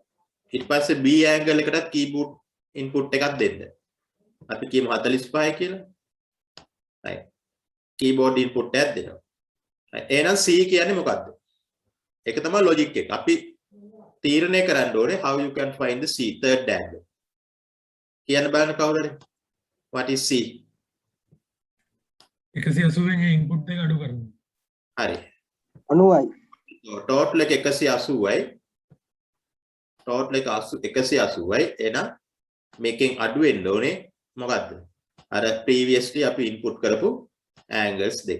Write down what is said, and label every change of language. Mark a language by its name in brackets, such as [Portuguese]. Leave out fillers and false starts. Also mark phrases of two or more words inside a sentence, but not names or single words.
[Sinhala] ඊට පස්සේ b angle එකටත් keyboard input එකක් දෙන්න. අපි කියමු 45යි කියලා. right. keyboard input එකක් දෙනවා. එහෙනම් C කියන්නේ මොකද්ද? ඒක තමයි logic එක. අපි තීරණය කරන්න ඕනේ [English] how you can find the C third angle. [Sinhala] කියන්න බලන්න කවුරු හරි. [English] What is C? [Sinhala] 180 ගේ input එක අඩු කරනවා. හරි. 90යි. total එක 180යි. total එක 180යි. එහෙනම් මේකෙන් අඩු වෙන්න ඕනේ මොකද්ද? අර previously අපි input කරපු angles දෙක.